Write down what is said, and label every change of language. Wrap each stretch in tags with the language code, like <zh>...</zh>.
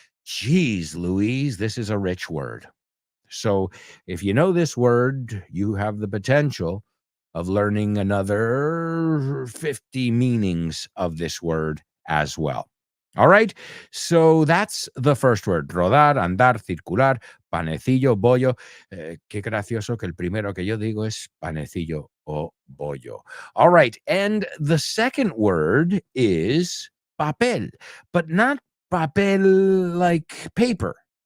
<en>Jeez, Louise, this is a rich word. So if you know this word, you have the potential of learning another 50 meanings of this word as well. All right, so that's the first word.</en> <es>Rodar, andar, circular, panecillo, bollo. Qué gracioso que el primero que yo digo es panecillo o bollo.</es> <en>All right, and the second word is papel, but not papel like paper.</en>